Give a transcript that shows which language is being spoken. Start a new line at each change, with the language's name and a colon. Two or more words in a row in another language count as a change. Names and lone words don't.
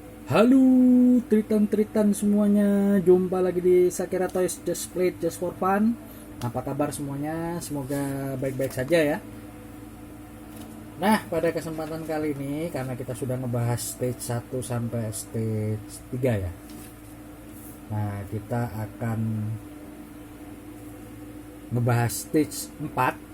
Indonesian: Halo Triton semuanya, jumpa lagi di Sakira Toys Just Play Just for Fun. Apa kabar semuanya? Semoga baik-baik saja ya. Nah, pada kesempatan kali ini karena kita sudah ngebahas stage 1 sampai stage 3 ya. Nah, kita akan ngebahas stage 4.